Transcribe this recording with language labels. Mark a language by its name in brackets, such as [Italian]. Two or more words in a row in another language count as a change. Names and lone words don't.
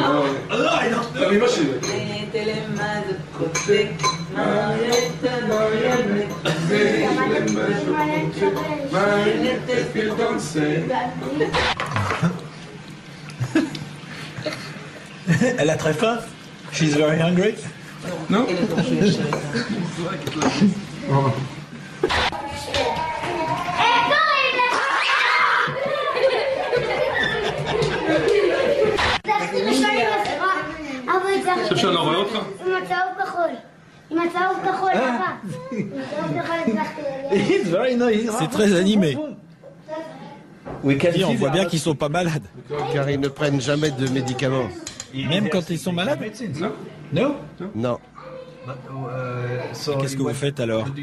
[French] Ah, non. Mais moi, je mettez les mains de côté. Marionnette, marionnette. Mettez les mains au côté. Marionnette, et puis dansez. Elle a très faim. [English] She's very hungry. [French] Non? [Hebrew] אפשר לא רואה אותך? עם הצהוב כחול. עם הצהוב כחול, [French] C'est très animé. Oui, on voit bien qu'ils sont pas malades. Car ils ne prennent jamais de médicaments. Même quand ils sont malades? Non. Non. Qu'est-ce que vous faites alors?